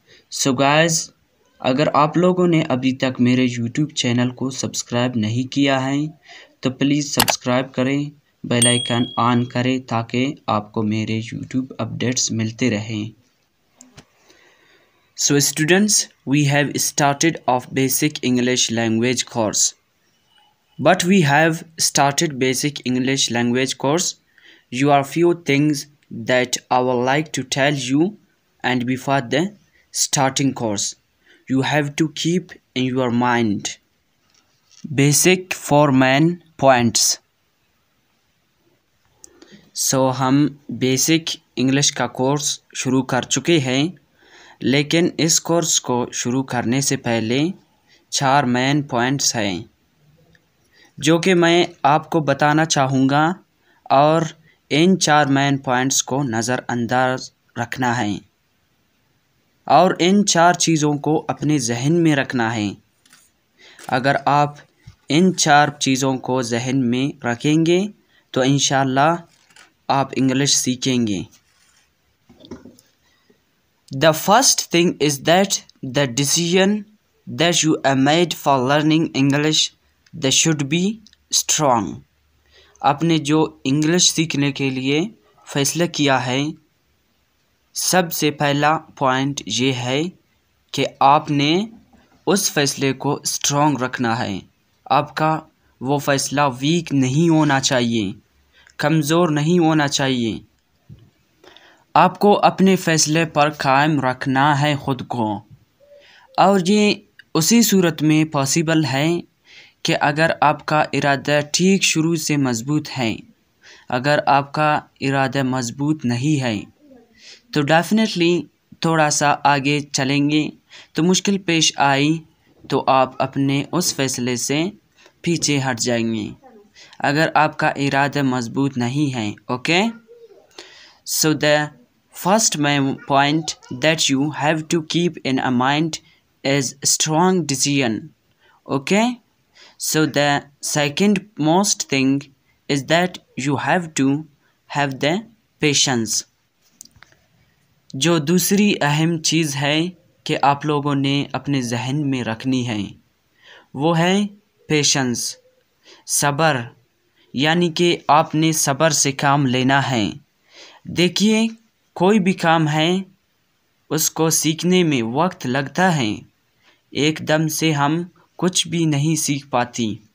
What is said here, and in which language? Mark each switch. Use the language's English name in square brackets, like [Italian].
[Hindi] So guys, अगर आप लोगों ने अभी तक मेरे YouTube चैनल को सब्सक्राइब नहीं किया है तो प्लीज़ सब्सक्राइब करें, बेल आइकन ऑन करें ताकि आपको मेरे YouTube अपडेट्स मिलते रहें. [English] So students, we have started off basic English language course. But we have started basic English language course. You are few things that I would like to tell you, and before the starting course, you have to keep in your mind. Basic 4 main points. [Hindi] So हम basic English का course शुरू कर चुके हैं, लेकिन इस course को शुरू करने से पहले 4 मेन पॉइंट्स हैं जो कि मैं आपको बताना चाहूँगा, और इन 4 मेन पॉइंट्स को नज़रअंदाज रखना है और इन 4 चीज़ों को अपने जहन में रखना है. अगर आप इन 4 चीज़ों को जहन में रखेंगे तो इंशाअल्लाह आप इंग्लिश सीखेंगे. [English] The first thing is that the decision that you have made for learning English, that should be strong. [Hindi] आपने जो इंग्लिश सीखने के लिए फ़ैसला किया है, सबसे पहला पॉइंट ये है कि आपने उस फ़ैसले को स्ट्रॉन्ग रखना है. आपका वो फ़ैसला वीक नहीं होना चाहिए, कमज़ोर नहीं होना चाहिए. आपको अपने फ़ैसले पर कायम रखना है ख़ुद को, और ये उसी सूरत में पॉसिबल है कि अगर आपका इरादा ठीक शुरू से मज़बूत है. अगर आपका इरादा मज़बूत नहीं है तो डेफिनेटली थोड़ा सा आगे चलेंगे तो मुश्किल पेश आई तो आप अपने उस फ़ैसले से पीछे हट जाएंगे अगर आपका इरादा मज़बूत नहीं है. [English] Okay, so the first main point that you have to keep in a mind is strong decision. Okay, so the second most thing is that you have to have the patience. [Hindi] जो दूसरी अहम चीज़ है कि आप लोगों ने अपने जहन में रखनी है वो है पेशेंस, सब्र. यानी कि आपने सब्र से काम लेना है. देखिए, कोई भी काम है उसको सीखने में वक्त लगता है, एकदम से हम कुछ भी नहीं सीख पाती.